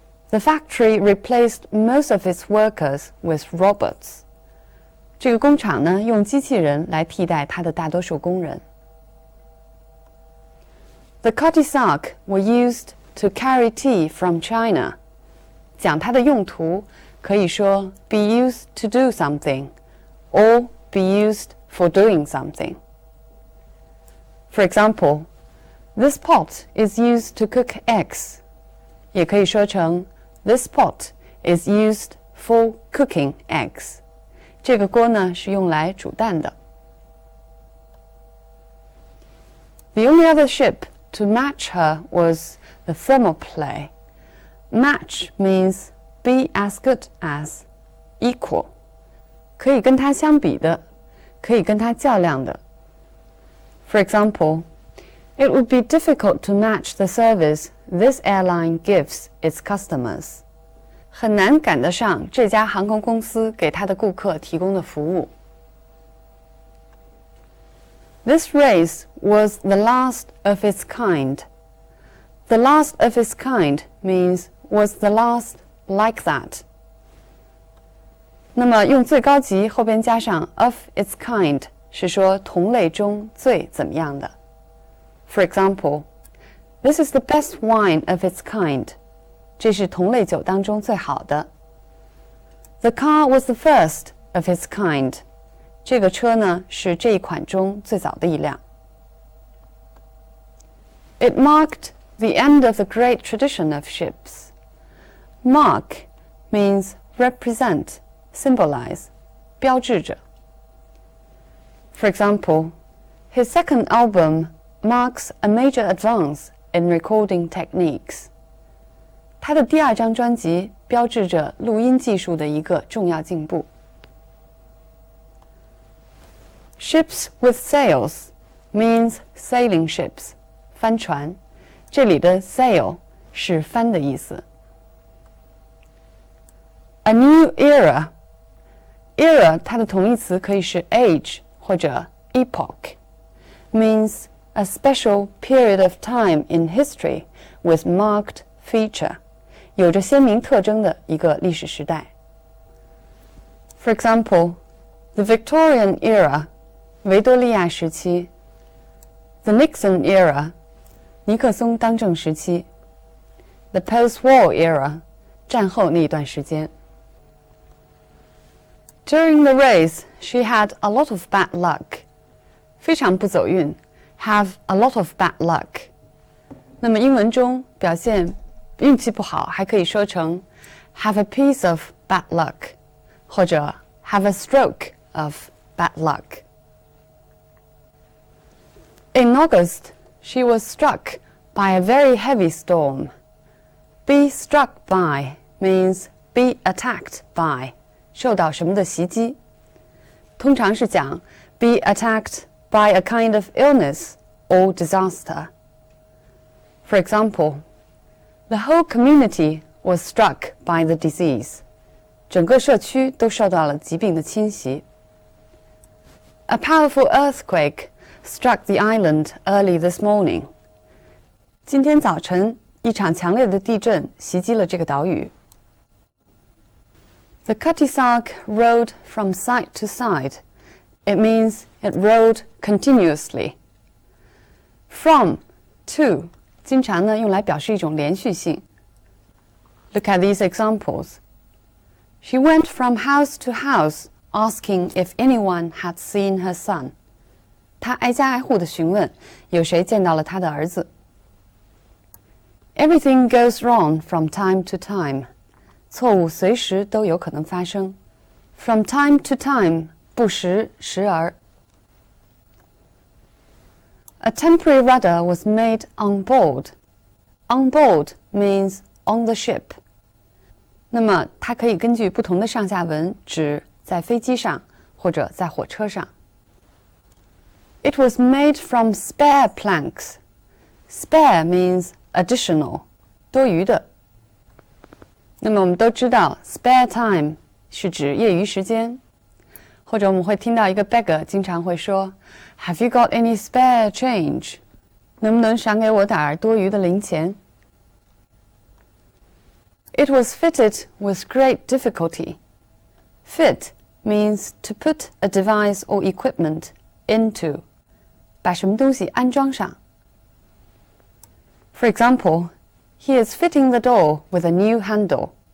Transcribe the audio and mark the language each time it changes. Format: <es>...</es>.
<en>The factory replaced most of its workers with robots.</en> <zh>这个工厂呢，用机器人来替代它的大多数工人。</zh> <en>The Cutty Sark were used to carry tea from China.</en> <zh>讲它的用途，可以说</zh> <en>be used to do something, or be used for doing something. For example, this pot is used to cook eggs.</en> <zh>也可以说成</zh> <en>This pot is used for cooking eggs.</en> <zh>这个锅呢是用来煮蛋的。</zh> <en>The only other ship to match her was the thermopylae. Match means be as good as, equal.</en> <zh>可以跟它相比的，可以跟它较量的。</zh> <en>For example, it would be difficult to match the service this airline gives its customers.</en> <zh>很难赶得上这家航空公司给它的顾客提供的服务。</zh> <en>This race was the last of its kind. The last of its kind means was the last like that.</en> <zh>那么用最高级后边加上</zh> <en>of its kind</en> <zh>是说同类中最怎么样的。</zh> <en>For example, this is the best wine of its kind.</en> <zh>这是同类酒当中最好的。</zh> <en>The car was the first of its kind.</en> <zh>这个车呢是这一款中最早的一辆。</zh> <en>It marked the end of the great tradition of ships. Mark means represent, symbolize,</en> <zh>标志着。</zh> <en>For example, his second album marks a major advance in recording techniques.</en> <zh>他的第二张专辑标志着录音技术的一个重要进步。</zh> <en>Ships with sails means sailing ships,</en> <zh>帆船。这里的 sail 是帆的意思。</zh> <en>A new era. Era</en> <zh>它的同义词可以是</zh> <en>age</en> <zh>或者</zh> <en>epoch. Means a special period of time in history with marked feature.</en> <zh>有着鲜明特征的一个历史时代。</zh> <en>For example, the Victorian era,</en> <zh>维多利亚时期。</zh> <en>The Nixon era,</en> <zh>尼克松当政时期。</zh> <en>The post-war era,</en> <zh>战后那一段时间。</zh> <en>During the race, she had a lot of bad luck.</en> <zh>非常不走运</zh> <en>have a lot of bad luck.</en> <zh>那么英文中表现运气不好还可以说成</zh> <en>have a piece of bad luck</en> <zh>或者</zh> <en>have a stroke of bad luck. In August, she was struck by a very heavy storm. Be struck by means be attacked by,</en> <zh>受到什么的袭击。通常是讲</zh> <en>be attacked by a kind of illness or disaster. For example, the whole community was struck by the disease.</en> <zh>整个社区都受到了疾病的侵袭。</zh> <en>A powerful earthquake struck the island early this morning.</en> <zh>今天早晨，一场强烈的地震袭击了这个岛屿。</zh> <en>The Cutty Sark rode from side to side. It means it rode continuously. From, to,</en> <zh>经常呢用来表示一种连续性。</zh> <en>Look at these examples. She went from house to house, asking if anyone had seen her son.</en> <zh>她挨家挨户地询问，有谁见到了她的儿子。</zh> <en>Everything goes wrong from time to time.</en> <zh>错误随时都有可能发生。</zh> <en>From time to time,</en> <zh>不时，时而。</zh> <en>A temporary rudder was made on board. On board means on the ship.</en> <zh>那么它可以根据不同的上下文指在飞机上或者在火车上。</zh> <en>It was made from spare planks. Spare means additional,</en> <zh>多余的。那么我们都知道</zh> <en>spare time</en> <zh>是指业余时间，或者我们会听到一个 beggar 经常会说</zh> <en>Have you got any spare change?</en> <zh>能不能赏给我点多余的零钱？</zh> <en>It was fitted with great difficulty. Fit means to put a device or equipment into.</en> <zh>把什么东西安装上。</zh> <en>For example, he is fitting the door with a new handle.</en>